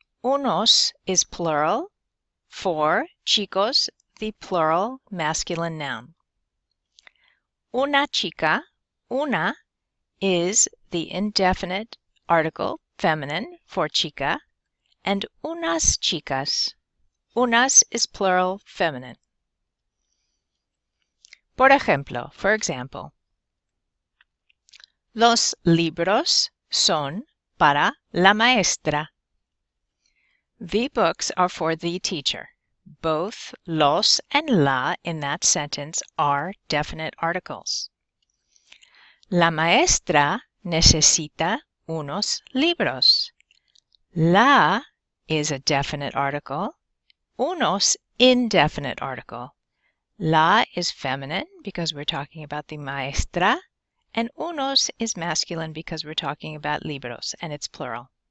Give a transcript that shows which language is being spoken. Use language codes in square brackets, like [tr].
[en] Unos is plural. For chicos, the plural masculine noun. Una chica. Una is the indefinite article, feminine, for chica, and unas chicas. Unas is plural, feminine. [es] Por ejemplo, [en] for example, [es] los libros son para la maestra. [en] The books are for the teacher. Both los and la in that sentence are definite articles. [es] La maestra necesita unos libros. [en] La is a definite article. Unos, indefinite article. La is feminine because we're talking about the maestra, and unos is masculine because we're talking about libros, and it's plural.